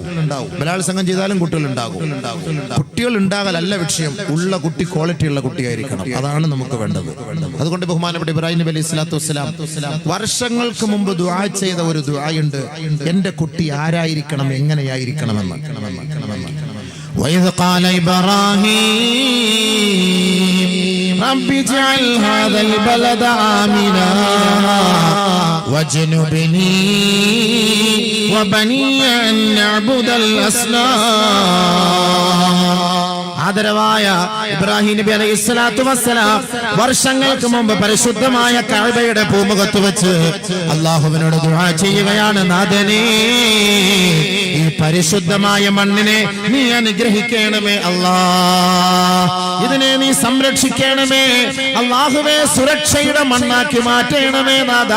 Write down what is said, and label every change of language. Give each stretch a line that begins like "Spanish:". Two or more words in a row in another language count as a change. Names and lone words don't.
Malayalam: ബലാത്സംഗം ചെയ്താലും കുട്ടികൾ ഉണ്ടാകും. കുട്ടികൾ ഉണ്ടാകലല്ല വിഷയം, ഉള്ള കുട്ടി ക്വാളിറ്റിയുള്ള കുട്ടിയായിരിക്കണം. അതാണ് നമുക്ക് വേണ്ടത്. അതുകൊണ്ട് ബഹുമാനപ്പെട്ട ഇബ്രാഹിം നബി
Arabic: عليه الصلاة والسلام
Malayalam: വർഷങ്ങൾക്ക് മുമ്പ് ദുആ ചെയ്ത ഒരു ദുആയുണ്ട്. എന്റെ കുട്ടി ആരായിരിക്കണം, എങ്ങനെയായിരിക്കണമെന്ന്.
Arabic: وإذ قال إبراهيم رب اجعل هذا البلد آمنا واجنبني وبني أن نعبد الأصنام.
Malayalam: ആദരവായ ഇബ്രാഹിം നബി
Arabic: عليه الصلاة والسلام
Malayalam: വർഷങ്ങൾക്ക് മുമ്പ് പരിശുദ്ധമായ കഅബയുടെ പൂമുഖത്ത് വെച്ച് അല്ലാഹുവിനോട് ദുആ ചെയ്യുകയാണ്, നാഥനേ ഈ പരിശുദ്ധമായ മണ്ണിനെ നീ അനുഗ്രഹിക്കണമേ അല്ലാഹ്, ഇതിനെ നീ സംരക്ഷിക്കണമേ അല്ലാഹുവേ, സുരക്ഷയുടെ മണ്ണാക്കി മാറ്റണമേ നാഥാ.